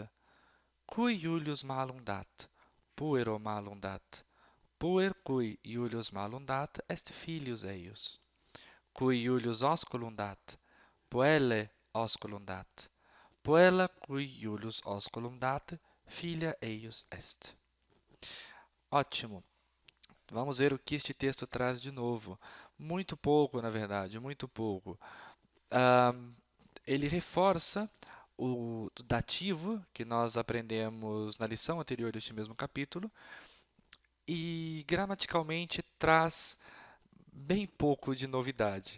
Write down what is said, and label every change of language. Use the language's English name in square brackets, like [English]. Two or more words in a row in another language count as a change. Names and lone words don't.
[Latin] Cui Iulius malum dat? Puero malum dat. Puer cui Iulius malum dat est filius eius. Cui Iulius osculum dat? Puellae osculum dat. Puella cui Iulius osculum dat, filia eius est. [Portuguese] Ótimo. Vamos ver o que este texto traz de novo. Muito pouco, na verdade, muito pouco. Ele reforça o dativo que nós aprendemos na lição anterior deste mesmo capítulo e gramaticalmente traz bem pouco de novidade.